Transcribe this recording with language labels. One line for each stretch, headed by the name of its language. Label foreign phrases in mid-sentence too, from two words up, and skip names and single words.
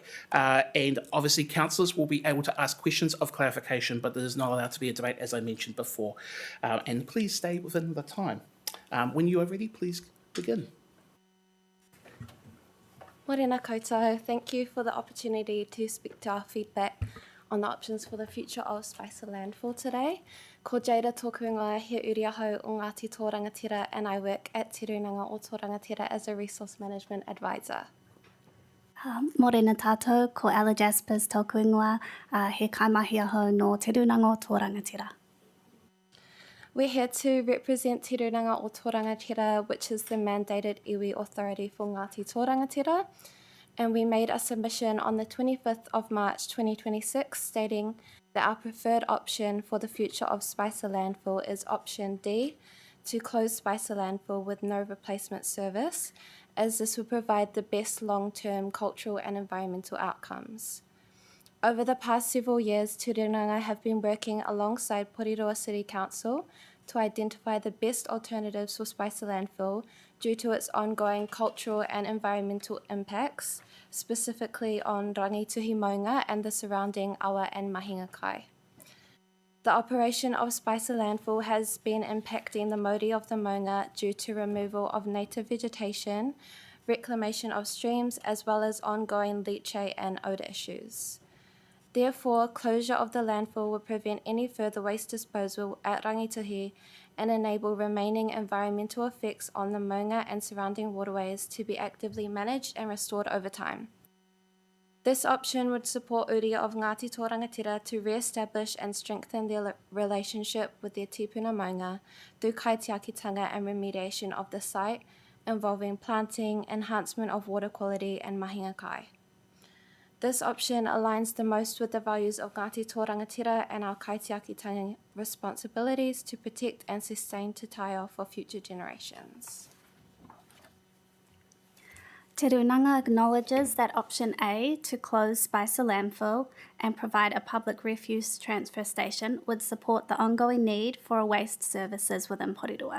English: And obviously, councillors will be able to ask questions of clarification, but there is not allowed to be a debate, as I mentioned before. And please stay within the time. When you are ready, please begin.
Māori: Morena koutou,
English: thank you for the opportunity to speak to our feedback on the options for the future of Spicer Landfill today.
Māori: Ko Jada tōku ingoa, he uri ahau o Ngāti Tō Rangatira,
English: and I work at Te Runanga o Tō Rangatira as a resource management advisor.
Māori: Morena tātou, ko Ella Jaspers tōku ingoa, he kaimahi ahau no Te Runanga o Tō Rangatira.
English: We're here to represent Te Runanga o Tō Rangatira, which is the mandated iwi authority for Ngāti Tō Rangatira. and we made a submission on the 25th of March 2026 stating that our preferred option for the future of Spicer Landfill is option D, to close Spicer Landfill with no replacement service, as this would provide the best long-term cultural and environmental outcomes. Over the past several years, Te Rūnanga have been working alongside Porirua City Council to identify the best alternatives for Spicer Landfill due to its ongoing cultural and environmental impacts, specifically on rangituhi maunga and the surrounding awa and
Māori: mahinga kai.
English: The operation of Spicer Landfill has been impacting the mauri of the maunga due to removal of native vegetation, reclamation of streams, as well as ongoing leachate and odour issues. Therefore, closure of the landfill will prevent any further waste disposal at Rangituhi and enable remaining environmental effects on the maunga and surrounding waterways to be actively managed and restored over time. This option would support uria of Ngāti Tō Rangatira to re-establish and strengthen their relationship with their
Māori: tipuna maunga
English: through kaitiakitanga and remediation of the site, involving planting, enhancement of water quality and
Māori: mahinga kai.
English: This option aligns the most with the values of Ngāti Tō Rangatira and our kaitiakitanga responsibilities to protect and sustain
Māori: Te Taio
English: for future generations. Te Rūnanga acknowledges that option A, to close Spicer Landfill and provide a public refuse transfer station, would support the ongoing need for waste services within Porirua.